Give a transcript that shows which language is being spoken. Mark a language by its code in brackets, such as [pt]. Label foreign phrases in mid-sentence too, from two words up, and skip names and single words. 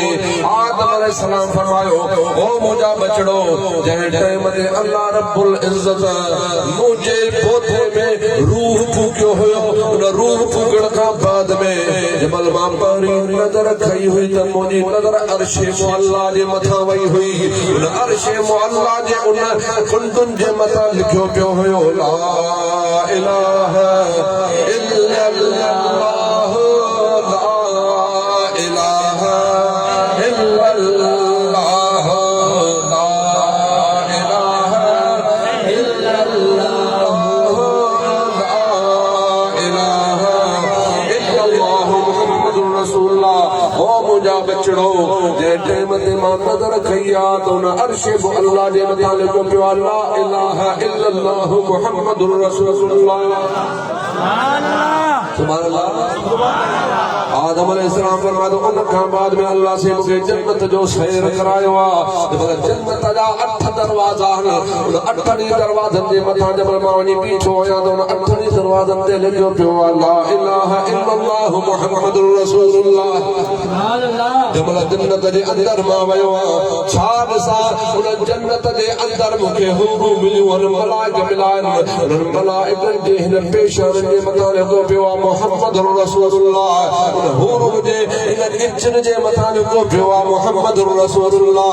[sd] आदम अलैहिस्सलाम फरमायो ओ मुंहिंजा बचड़ो, जंहिं टाइम ते अल्लाह [ar] رب العزة [sd] मुंहिंजे पोथे में रूह फूकियो हुयो, उन रूह फूकण खां बाद में जबल मां पहिरीं नज़र खई हुई त मुंहिंजी नज़र अर्श मुअल्ला जे मथां वई हुई। उन अर्श मुअल्ला जे उन कुंडुनि जे मथां लिखियो पियो हुयो [ar] لا إله إلا الله لا إله إلا الله لا إله إلا الله لا إله إلا الله محمد رسول الله. [sd] ओ मुंहिंजा बचड़ो, जंहिं टाइम ते मां नज़र खई आहे त उन अर्श मुअल्ला जे मथां लिखियो पियो आहे [ar] لا إله إلا الله محمد رسول الله. سبحان الله. [sd] आदम अलैहिस्सलाम फरमायो उन खां बाद में अल्लाह से मूंखे जन्नत जो सैर करायो आहे। जन्नत जा 8 दरवाज़ा आहिनि। उन 8 दरवाज़नि जे मथां जब मां वञी बीठो आहियां त उन 8 दरवाज़नि ते लिखियो पियो आहे [ar] لا إله إلا الله محمد رسول الله. سبحان الله. [sd] जब जन्नत जे अंदर मां वियो आहियां, छा ॾिसां उन जन्नत जे अंदर मूंखे हूरूं मिलियूं आहिनि, मलाइक मिला आहिनि। उन्हनि मलाइकनि जे हिन पेशाननि जे मथां लिखियो पियो आहे [ar] محمد رسول الله. [sd] उन हूरूं जे इन इज्जत जे मथां लिखियो पियो आहे [ar] محمد رسول الله.